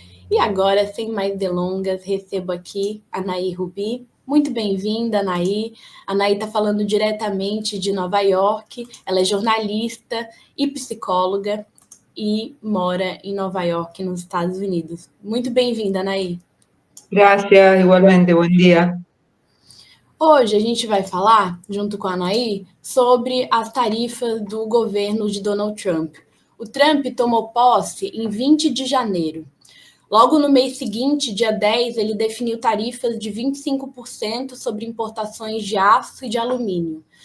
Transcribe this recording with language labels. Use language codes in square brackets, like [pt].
[pt] E agora, sem mais delongas, recebo aqui a Anaí Rubi. Muito bem-vinda, Anaí. A Anaí está falando diretamente de Nova York. Ela é jornalista e psicóloga e mora em Nova York, nos Estados Unidos. Muito bem-vinda, Anaí. [es] Gracias, igualmente, buen día. [pt] Hoje a gente vai falar, junto com a Anaí, sobre as tarifas do governo de Donald Trump. O Trump tomou posse em 20 de janeiro. Logo no mês seguinte, dia 10, ele definiu tarifas de 25% sobre importações de aço e de alumínio.